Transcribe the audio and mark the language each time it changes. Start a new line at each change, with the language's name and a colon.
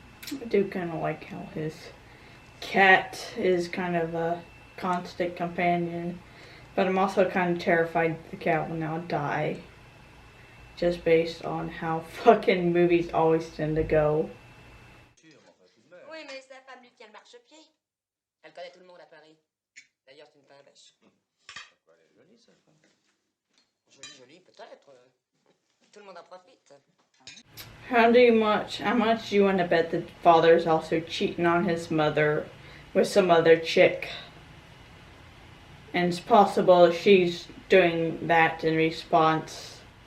English: I do kind of like how his cat is kind of a constant companion, but I'm also kind of terrified the cat will now die, just based on how fucking movies always tend to go.
French: Oui, mais sa femme lui tient le marchepied. Elle connaît tout le monde à Paris. D'ailleurs, c'est une pimbèche. Pourquoi elle est jolie, sa femme? Jolie, peut-être. Tout le monde en profite.
English: How much do you want to bet the father's also cheating on his mother with some other chick? And it's possible she's doing that in response.